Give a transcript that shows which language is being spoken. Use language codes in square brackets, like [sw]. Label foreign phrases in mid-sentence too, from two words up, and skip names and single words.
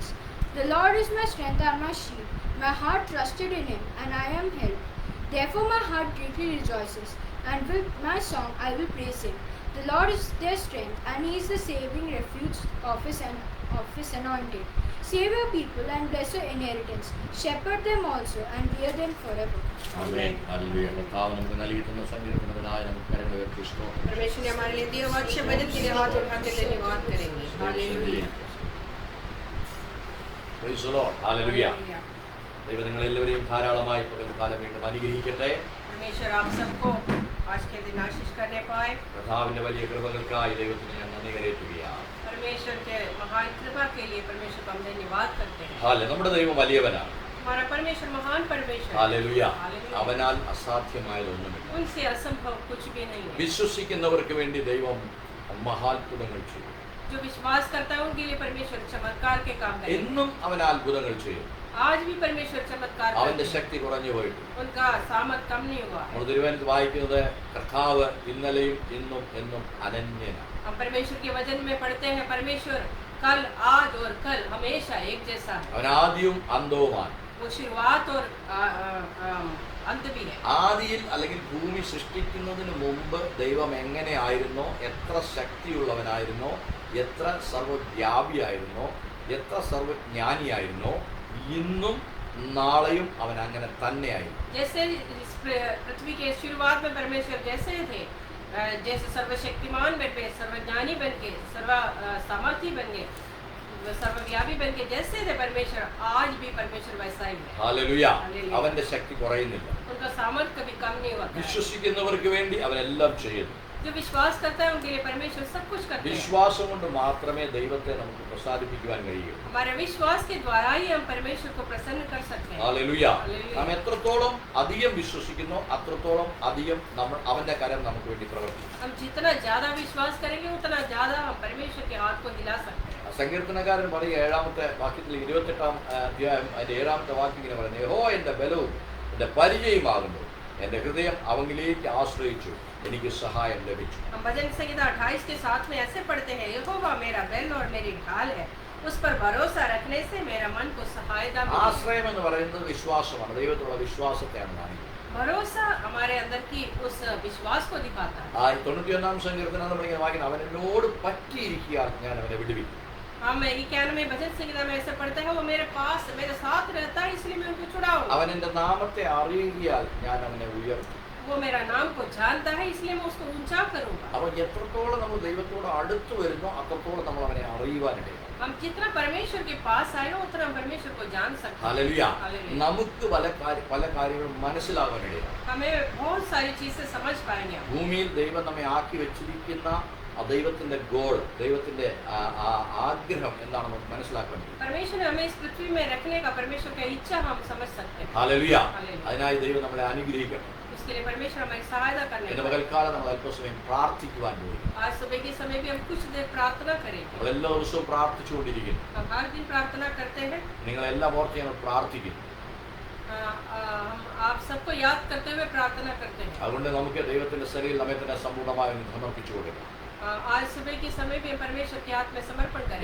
[en] The Lord is my strength and my shield. My heart trusted in him, and I am helped. Therefore my heart greatly rejoices, and with my song I will praise him. The Lord is their strength, and He is the saving refuge of His anointed. Save your people and bless your inheritance. Shepherd them also and bear them forever. [ml] ആമേൻ. ഹല്ലേലൂയ. കർത്താവ് നമുക്ക് നൽകിയിട്ടുള്ള സങ്കീർത്തനത്തിനായി നമുക്ക് കരങ്ങൾ ഉയർത്തി സ്തോത്രം. [hi] परमेश्वर ने हमारे लिए दिए हुए अच्छे वचन के लिए हाथ उठा के धन्यवाद करेंगे। हालेलुया। [en] Praise the Lord. [ml] ഹല്ലേലൂയ. ദൈവം നിങ്ങളെല്ലാവരെയും ധാരാളമായി പകൽക്കാലം വീണ്ടും അനുഗ്രഹിക്കട്ടെ. [hi] परमेश्वर आप सबको आज के दिन आशीष करने पाए। [ml] കർത്താവിന്റെ വലിയ കൃപകൾക്കായി ദൈവത്തിന് ഞാൻ നന്ദി കരേറ്റുകയാണ്. [hi] परमेश्वर के महान कृपा के लिए परमेश्वर को हम धन्यवाद करते हैं। [ml] ഹല്ലേലൂയ. നമ്മുടെ ദൈവം വലിയവനാണ്. [hi] हमारा परमेश्वर महान परमेश्वर है। [ml] ഹല്ലേലൂയ. [hi] हालेलुया। [ml] അവനാൽ അസാധ്യമായതൊന്നുമില്ല. [hi] उनसे असंभव कुछ भी नहीं है। [ml] വിശ്വസിക്കുന്നവർക്ക് വേണ്ടി ദൈവം മഹാത്ഭുതങ്ങൾ ചെയ്യും. [hi] जो विश्वास करता है उनके लिए परमेश्वर चमत्कार के काम करेगा। [ml] എന്നും അവൻ അത്ഭുതങ്ങൾ ചെയ്യും. [hi] आज भी परमेश्वर चमत्कार [ml] അവന്റെ [hi] करते हैं। [ml] ശക്തി കുറഞ്ഞു പോയിട്ട് [hi] उनका सामर्थ कम नहीं हुआ है। [ml] നമ്മൾ തിരുവനന്തപുരത്ത് വായിക്കുന്നത് കർത്താവ് ഇന്നലെയും ഇന്നും എന്നും അനന്യനാണ്. [hi] हम परमेश्वर के वचन में पढ़ते हैं परमेश्वर कल आज और कल हमेशा एक जैसा है। [ml] അവൻ ആദിയും അന്തവുമാണ്. [hi] वो शुरुआत और अंत भी है। [ml] ആദിയിൽ അല്ലെങ്കിൽ ഭൂമി സൃഷ്ടിക്കുന്നതിന് മുമ്പ് ദൈവം എങ്ങനെയായിരുന്നോ, എത്ര ശക്തിയുള്ളവനായിരുന്നോ, എത്ര സർവ്വവ്യാപിയായിരുന്നോ, എത്ര സർവ്വജ്ഞാനിയായിരുന്നോ, ഇന്നും നാളെയും അവൻ അങ്ങനെ തന്നെയായിരുന്നു. [hi] जैसे इस पृथ्वी के शुरुआत में परमेश्वर जैसे थे, जैसे सर्वशक्तिमान बन गए, सर्वज्ञानी बन के, सर्व सामर्थी बन गए, सर्वव्यापी बन के जैसे थे परमेश्वर, आज भी परमेश्वर वैसा ही है। [ml] ഹല്ലേലൂയ. ഹല്ലേലൂയ. അവന്റെ ശക്തി കുറയുന്നില്ല. [hi] उनका सामर्थ कभी कम नहीं होता है। [ml] വിശ്വസിക്കുന്നവർക്ക് വേണ്ടി അവനെല്ലാം ചെയ്യുന്നു. [hi] जो विश्वास करता है उनके लिए परमेश्वर सब कुछ करते हैं। [ml] വിശ്വാസം കൊണ്ട് മാത്രമേ ദൈവത്തെ നമുക്ക് പ്രസാദിപ്പിക്കുവാൻ കഴിയൂ. [hi] हमारे विश्वास के द्वारा ही हम परमेश्वर को प्रसन्न कर सकते हैं। [ml] ഹല്ലേലൂയ. ഹല്ലേലൂയ. നാം എത്രത്തോളം അധികം വിശ്വസിക്കുന്നോ അത്രത്തോളം അധികം നമ്മൾ അവന്റെ കരം നമുക്ക് വേണ്ടി പ്രവർത്തിക്കും. [hi] हम जितना ज्यादा विश्वास करेंगे उतना ज्यादा हम परमेश्वर के हाथ को हिला सकते हैं। [ml] സങ്കീർത്തനക്കാരൻ പറയുക 7-ാമത്തെ വാക്യത്തിൽ 28-ാം അധ്യായം അതിന്റെ 7-ാമത്തെ വാക്യം ഇങ്ങനെ പറയുന്നത്, യഹോവ എന്റെ ബലവും എന്റെ പരിചയമാകുന്നു, എന്റെ ഹൃദയം അവങ്കിലേക്ക് ആശ്രയിച്ചു, എനിക്ക് സഹായം ലഭിച്ചു. [hi] हम भजन संहिता 28 के 7 में ऐसे पढ़ते हैं, यहोवा मेरा बैल और मेरी ढाल है, उस पर भरोसा रखने से मेरा मन को सहायता मिलेगी। [ml] ആശ്രയം എന്ന് പറയുന്നത് വിശ്വാസമാണ്. ദൈവത്തിലുള്ള വിശ്വാസത്തെയാണ് കാണിക്കുന്നത്. [hi] भरोसा हमारे अंदर की उस विश्वास को दिखाता है। [ml] 91-ാം സങ്കീർത്തനം നമ്മൾ ഇങ്ങനെ വായിക്കുന്നത്, അവൻ എന്നോട് പറ്റിയിരിക്കാൻ ഞാൻ അവനെ വിടുവിക്കും. [hi] हम 91 में भजन संहिता में ऐसे पढ़ते हैं, वो मेरे पास मेरे साथ रहता है इसलिए मैं उनको छुड़ाऊंगा। [ml] അവൻ എന്റെ നാമത്തെ അറിയുകയാൽ ഞാൻ അവനെ ഉയർത്തും. [hi] वो मेरा नाम को जानता है इसलिए मैं उसको ऊंचा करूंगा। [ml] അപ്പോൾ എത്രത്തോളം നമ്മൾ ദൈവത്തോട് അടുത്ത് വരുന്നോ അത്രത്തോളം നമ്മൾ അവനെ അറിയുവാനിടയാണ്. [hi] हम जितना परमेश्वर के पास आए ना उतना हम परमेश्वर को जान सकते हैं। [ml] ഹല്ലേലൂയ. ഹല്ലേലൂയ. നമുക്ക് പല കാര്യങ്ങളും മനസ്സിലാവാനിടയാണ്. [hi] हमें बहुत सारी चीजें समझ पाएंगे हम। [ml] ഭൂമിയിൽ ദൈവം നമ്മെ ആക്കി വെച്ചിരിക്കുന്ന ആ ദൈവത്തിന്റെ ഗോൾ, ദൈവത്തിന്റെ ആഗ്രഹം എന്താണെന്ന് നമുക്ക് മനസ്സിലാക്കാൻ കഴിയും. [hi] परमेश्वर ने हमें इस पृथ्वी में रखने का परमेश्वर की इच्छा हम समझ सकते हैं। [ml] ഹല്ലേലൂയ. ഹല്ലേലൂയ. അതിനായി ദൈവം നമ്മളെ അനുഗ്രഹിക്കണം. [hi] इसके लिए परमेश्वर हमारी सहायता करने [ml] ഇന്ന് [hi] का। [ml] പകൽക്കാലം നമ്മൾ അല്പസമയം പ്രാർത്ഥിക്കുവാൻ പോയി. [hi] आज सुबह के समय भी हम कुछ देर प्रार्थना करेंगे। [ml] നമ്മൾ എല്ലാ ദിവസവും പ്രാർത്ഥിച്ചുകൊണ്ടിരിക്കുന്നു. [hi] हम हर दिन प्रार्थना करते हैं। [ml] നിങ്ങളെല്ലാം ഓർത്ത് ഞങ്ങൾ പ്രാർത്ഥിക്കുന്നു. [hi] हम आप सबको याद करते हुए प्रार्थना करते हैं। [ml] അതുകൊണ്ട് നമുക്ക് ദൈവത്തിന്റെ ശരീരം നമ്മെ തന്നെ സമ്പൂർണ്ണമായി സമർപ്പിച്ചു കൊടുക്കാം. [hi] आज सुबह के समय भी हम परमेश्वर के हाथ में समर्पण करें।